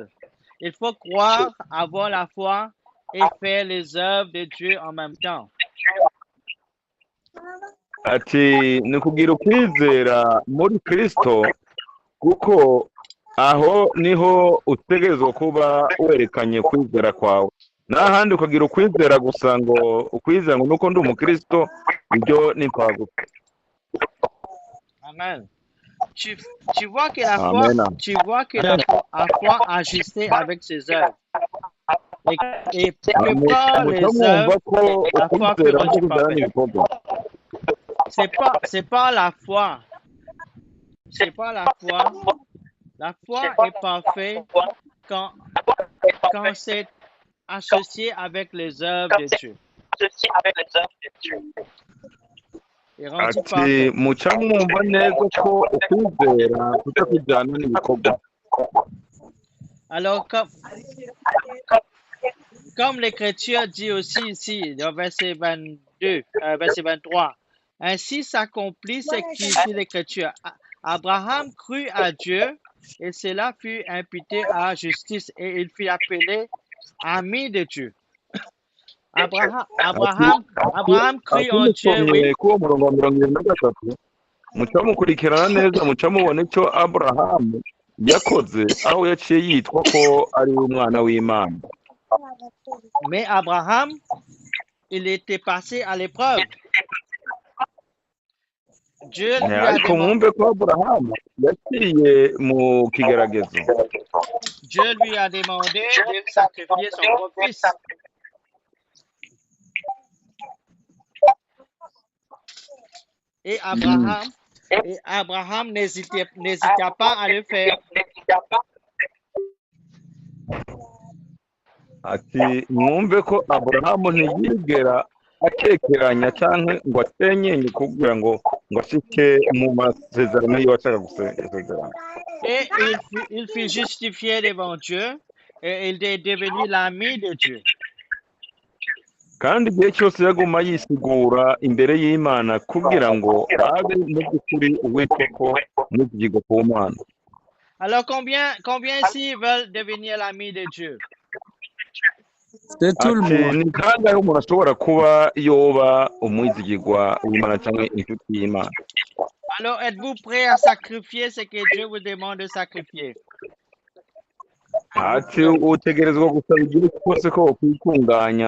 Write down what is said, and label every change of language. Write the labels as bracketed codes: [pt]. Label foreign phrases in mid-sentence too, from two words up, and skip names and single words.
[fr] Il faut croire, avoir la foi et faire les œuvres de Dieu en même temps. [rn] Ati ni kugira ukwizera muri Kristo, kuko aho niho utegerezwa kuba werekanye kwizera kwawe. n'ahandi ukagira ukwizera gusa ngo ukwizera ngo nuko ndi umukristo ibyo ni impfagusa. [fr] Amen. Tu vois que la foi, Amen. tu vois que la foi agissait avec ses œuvres. Et que par les [rn] muca mwumva [fr] œuvres, [rn] ko [fr] la foi fut [rn] ukwizera no [fr] rendue [rn] kujyana [fr] parfaite. [rn] n'ibikorwa. [fr] C'est pas la foi. C'est pas la foi. La foi est parfaite quand c'est associé avec les œuvres de Dieu. Et rendu [rn] Ati [fr] parfait. [rn] muca mwumva neza ko ukwizera kuja kujyana n'ibikorwa. [fr] Alors, comme l'Écriture dit aussi ici, dans verset 22, verset 23, ainsi s'accomplit ce qui dit l'Écriture. Abraham crut à Dieu et cela fut imputé à justice et il fut appelé ami de Dieu. Abraham crut en Dieu, oui. [rn] K'uwo murongo wa 23 muca mukurikirana neza muca mubona icyo Aburahamu yakoze aho yaciye yitwa ko ari umwana w'Imana. [fr] Mais Abraham, il était passé à l'épreuve. Dieu lui a [rn] Ariko [fr] demandé, [rn] mwumve ko Aburahamu yaciye mu kigeragezo. [fr] Dieu lui a demandé de sacrifier son propre fils. Et Abraham n'hésita pas à le faire. [rn] Ati mwumve ko Aburahamu ntiyigera akekeranya cyangwa ngo atenyenye kugira ngo ashike mu masezerano yiwe ashaka gusezerana. [fr] Et il fut justifié devant Dieu et il est devenu l'ami de Dieu. [rn] Kandi igihe cyose yaguma yisigura imbere y'Imana kugira ngo abe mu by'ukuri uwitwa ko muzigirwa ku Mana. [fr] Alors combien ici veulent devenir l'ami de Dieu? C'est tout le monde. [rn] Ni kangahe umuntu ashobora kuba yoba umwizigirwa w'Imana cyangwa inshuti y'Imana? [fr] Alors êtes-vous prêt à sacrifier ce que Dieu vous demande de sacrifier? [rn] Ati utegerezwa gusaba igihe cyose ko wokwitunganya.